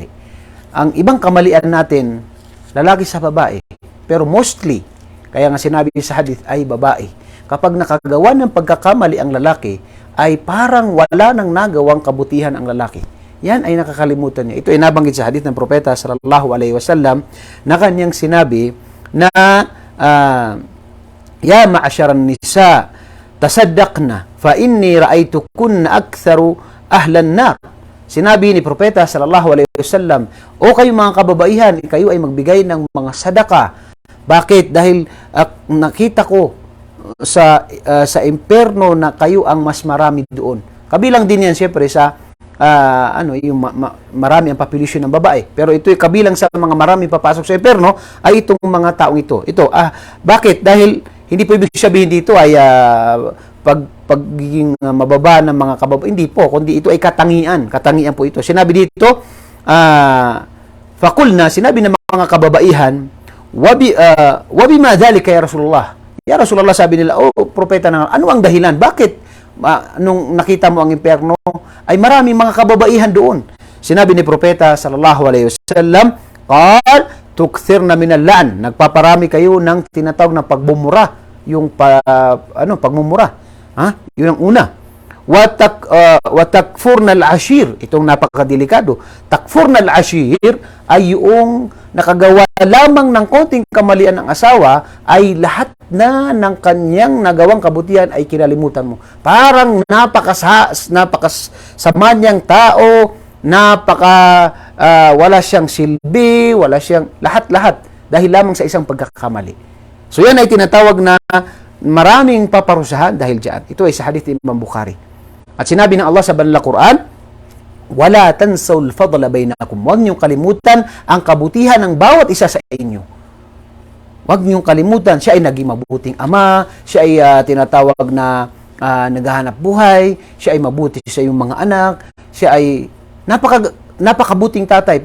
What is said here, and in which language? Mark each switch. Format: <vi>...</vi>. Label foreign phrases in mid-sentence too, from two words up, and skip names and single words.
<tl>Ang ibang kamalian natin, lalaki sa babae, pero mostly, kaya nga sinabi sa hadith ay babae. Kapag nakagawa ng pagkakamali ang lalaki, ay parang wala nang nagawang kabutihan ang lalaki. Yan ay nakakalimutan niya. Ito ay nabanggit sa hadith ng propeta</tl> <ar>صلى الله عليه وسلم</ar> <tl>na kanyang sinabi na</tl> <ar>يا معشر النساء تصدقن فإني رأيتكن أكثر أهل النار.</ar> <tl>Sinabi ni propeta</tl> <ar>صلى الله عليه وسلم,</ar> <tl>o kayo mga kababaihan, kayo ay magbigay ng mga sadaka. Bakit? Dahil nakita ko sa impyerno na kayo ang mas marami doon. Kabilang din yan siyempre sa yung marami ang population ng babae. Pero ito ay kabilang sa mga marami papasok sa impyerno ay itong mga taong ito. Bakit? Dahil hindi po ibig sabihin dito ay pagiging mababa ng mga kababaihan. Hindi po, kundi ito ay katangian. Katangian po ito. Sinabi dito, fakulna, sinabi ng mga kababaihan,</tl> <ar>وبم ذلك يا رسول الله. يا رسول الله,</ar> <tl>sabi nila, propeta na, ano ang dahilan? Bakit nung nakita mo ang impyerno ay maraming mga kababaihan doon? Sinabi ni propeta</tl> <ar>صلى الله عليه وسلم, قال تكثرن من اللعن,</ar> <tl>nagpaparami kayo ng tinatawag na pagbumura, yung pagmumura. Yun ang una.</tl> <ar>وتكفرن العشير,</ar> <tl>itong napakadelikado.</tl> <ar>تكفرن العشير</ar> <tl>ay yung nakagawa lamang ng konting kamalian ng asawa ay lahat na ng kanyang nagawang kabutihan ay kinalimutan mo. Parang napakasama niyang tao, wala siyang silbi, wala siyang lahat-lahat dahil lamang sa isang pagkakamali. So yan ay tinatawag na maraming paparusahan dahil diyan. Ito ay sa hadith ni Imam Bukhari. At sinabi ng Allah sa banal na Quran,</tl> <ar>ولا تنسوا الفضل بينكم.</ar> <tl>Huwag niyong kalimutan ang kabutihan ng bawat isa sa inyo. Huwag niyong kalimutan, siya ay naging mabuting ama, siya ay tinatawag na naghahanap buhay, siya ay mabuti sa iyong mga anak, siya ay napakabuting tatay.</tl>